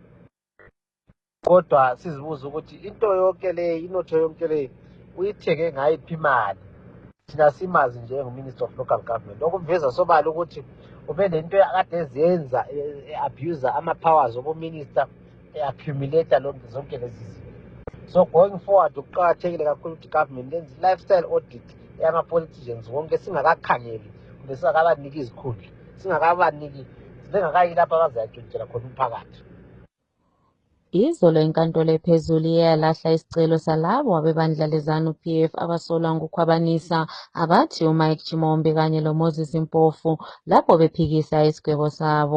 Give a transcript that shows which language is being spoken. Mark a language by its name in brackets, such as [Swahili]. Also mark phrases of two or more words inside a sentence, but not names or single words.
[North Ndebele] Kodwa sizibuza ukuthi into yonke le, inotho yonke le uyithenge ngayiphi imali? Thina simazi nje engu- [English] Minister of Local Government, [North Ndebele] okuveza sobala ukuthi ube nento akade eziyenza e-abuse ama-powers obuminister, e-accumulate zonke lezi zinto. [English] So going forward [North Ndebele] kuqakathekile kakhulu ukuthi government lenze [English] lifestyle audit [North Ndebele] yama-politicians wonke, singakakhangeli kumbe singakabaniki izikhundla, bengakayi lapho abazayatshontshela khona umphakathi. Izolo inkantolo ephezulu iyalahla isicelo salabo abebandla leZANU-PF abasolwa ngokukhwabanisa abathi uMike Chimombe kanye loMoses Mpofu lapho bephikisa isigwebo sabo.